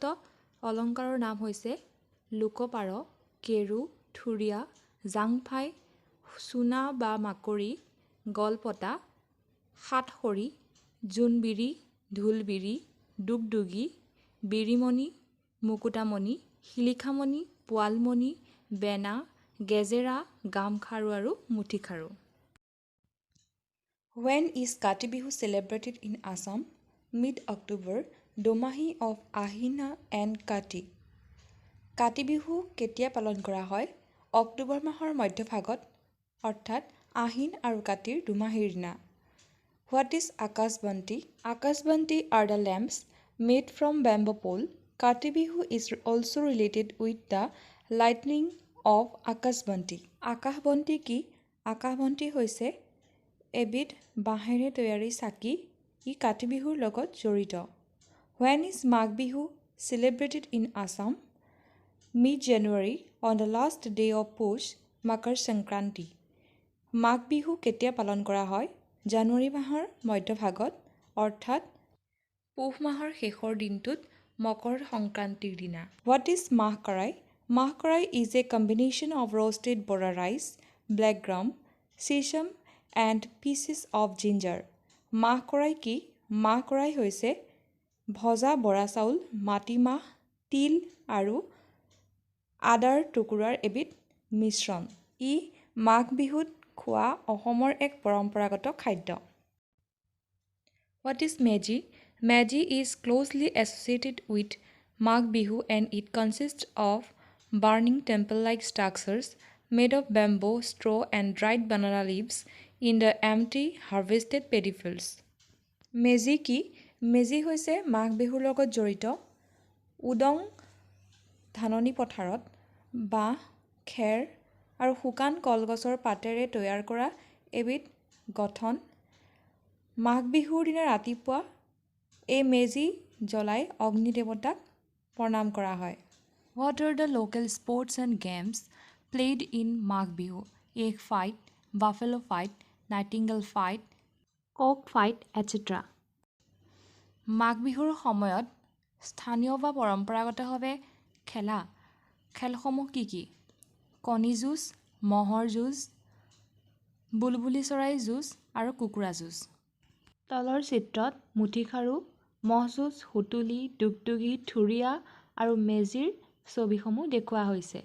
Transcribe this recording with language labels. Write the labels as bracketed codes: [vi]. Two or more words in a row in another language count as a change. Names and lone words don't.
[as] অলংকাৰৰ নাম হৈছে লোকপাৰ, কেৰু, থুৰিয়া, জাংফাই, সোণা বা মাকৰি, গলপতা, সাতসৰী, জোনবিৰি, ঢোলবিৰি, দুগদুগি, বিৰিমণি, মুকুটামণি, শিলিখামণি, পোৱালমণি, বেনা, গেজেৰা, গামখাৰু আৰু মুঠিখাৰু [en] When is Kati Bihu celebrated in Assam? [as] Mid-October, দুমাহী of Ahina and Kati কাতি বিহু কেতিয়া পালন কৰা হয় অক্টোবৰ মাহৰ মধ্যভাগত অৰ্থাৎ আহিন আৰু কাতিৰ দুমাহীৰ দিনা [en] What is Akashbanti? Akashbanti are the lamps made from bamboo pole. Kati Bihu is also related with the lightning of Akashbanti. [as] Akashbanti কি? Akashbanti হৈছে এবিধ বাঁহেৰে তৈয়াৰী চাকি ই কাতি বিহুৰ লগত জড়িত [en] When is Magh Bihu celebrated in Assam? Mid-January on the last day of Push, Makar Sankranti. [as] Magh Bihu কেতিয়া পালন কৰা হয় জানুৱাৰী মাহৰ মধ্যভাগত অৰ্থাৎ পুহ মাহৰ শেষৰ দিনটোত মকৰ সংক্ৰান্তিৰ দিনা [en] What is Mahkarai? Mahkarai is a combination of roasted bora rice, black gram, sesame and pieces of ginger. [as] Mahkarai কি? Mahkarai হৈছে ভজা বৰা চাউল, মাটিমাহ, তিল আৰু আদাৰ টুকুৰাৰ এবিধ মিশ্ৰণ ই মাঘ বিহুত খোৱা অসমৰ এক পৰম্পৰাগত খাদ্য। [en] What is Meji? Meji is closely associated with Magh Bihu and it consists of burning temple-like structures made of bamboo, straw and dried banana leaves in the empty harvested paddy fields. [as] মেজি কি? মেজি হৈছে মাঘ বিহুৰ লগত জড়িত উদং ধাননি পথাৰত বাঁহ, খেৰ আৰু শুকান কলগছৰ পাতেৰে তৈয়াৰ কৰা এবিধ গঠন। মাঘ বিহুৰ দিনা ৰাতিপুৱা এই মেজি জ্বলাই অগ্নি দেৱতাক প্ৰণাম কৰা হয়। [en] What are the local sports and games played in Magh Bihu? Egg fight, buffalo fight, nightingale fight, cock fight, etc. [as] মাঘ বিহুৰ সময়ত স্থানীয় বা পৰম্পৰাগতভাৱে খেলা খেলসমূহ কি কি? কণী যুঁজ, ম'হৰ যুঁজ, বুলবুলি চৰাই যুঁজ আৰু কুকুৰা যুঁজ। তলৰ চিত্ৰত মুঠিখাৰু, ম'হ যুঁজ, সুতুলি, দুগদুগী, থুৰীয়া আৰু মেজিৰ ছবিসমূহ দেখুওৱা হৈছে।